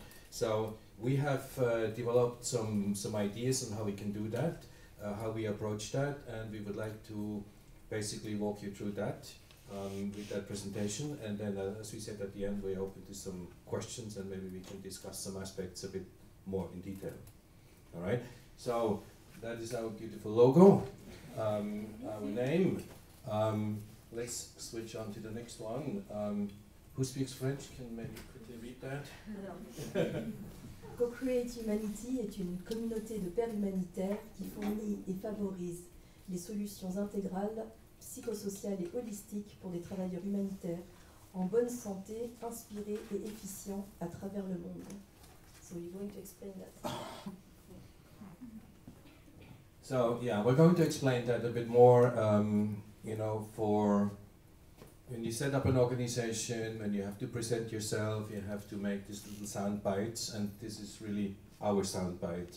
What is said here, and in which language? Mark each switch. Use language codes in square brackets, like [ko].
[en] So we have developed some ideas on how we can do that, how we approach that, and we would like to basically walk you through that with that presentation, and then as we said at the end, we're open to some questions and maybe we can discuss some aspects a bit more in detail. All right, so that is our beautiful logo, our name. Let's switch on to the next one. Who speaks French? Can maybe quickly read that? [fr] Co-Create Humanity est une communauté de pairs humanitaires qui fournit et favorise les solutions intégrales, psychosociales et holistiques pour des travailleurs humanitaires en bonne santé, inspirés et efficients à travers le monde. [en] So you're going to explain that. So yeah, we're going to explain that a bit more. You know, for when you set up an organization, when you have to present yourself, you have to make these little sound bites, and this is really our sound bite.